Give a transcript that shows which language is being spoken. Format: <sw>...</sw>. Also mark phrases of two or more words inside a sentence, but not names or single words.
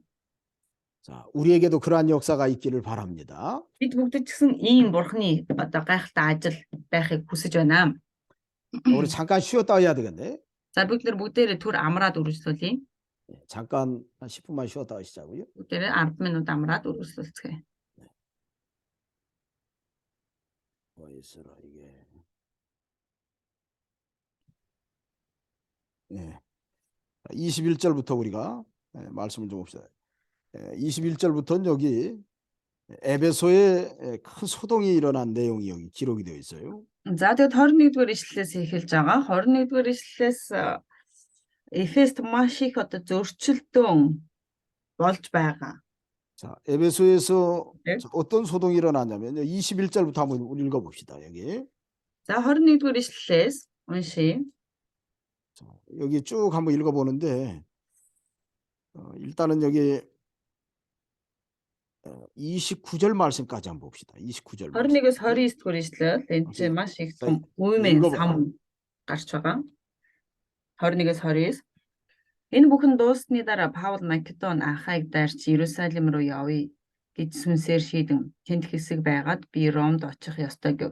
<ko>자, 우리에게도 그러한 역사가 있기를 바랍니다.</ko> <mn>Бид бүгд ч гэсэн ийм Бурхны одоо гайхалтай ажил байхыг хүсэж байна.</mn> <ko>우리 잠깐 쉬었다 해야 되겠네.</ko> <mn>За бид нар бүгдээрээ түр амраад үргэлжлүүлье.</mn> <ko>잠깐 한 10분만 쉬었다 하시자고요.</ko> <mn>Бүгдээрээ 10 минут амраад үргэлжлүүлцгээе.</mn> <ko>있어라 이게. 예. 21절부터 우리가 말씀을 좀 봅시다. 21절부터는 여기 에베소에 큰 소동이 일어난 내용이 여기 기록이 되어 있어요.</ko> <mn>За тэгээд 21-р ишлэлээс эхэлж байгаа. 21-р ишлэлээс Эфест маш их одоо зөрчилдөөн болж байгаа.</mn> <ko>자, 에베소에서 네. 어떤 소동이 일어나냐면 21절부터 한번 우리 읽어봅시다. 여기.</ko> <mn>За 21-р ишлэлээс уншия.</mn> <ko>자, 여기 쭉 한번 읽어보는데 일단은 여기 29절 말씀까지 한번 봅시다. 29절 말씀.</ko> <mn>21-ээс 29-р ишлэл энэ чинь маш их үемэн сам гарч байгаа. 21-ээс 29. Энэ бүхэн дууссаны дараа Паул Македон Ахайг дайрч Иерусалим руу явъя гэж сүнсээр шийдэн тэнд хэсэг байгаад би Ромд очих ёстой гэв.</mn>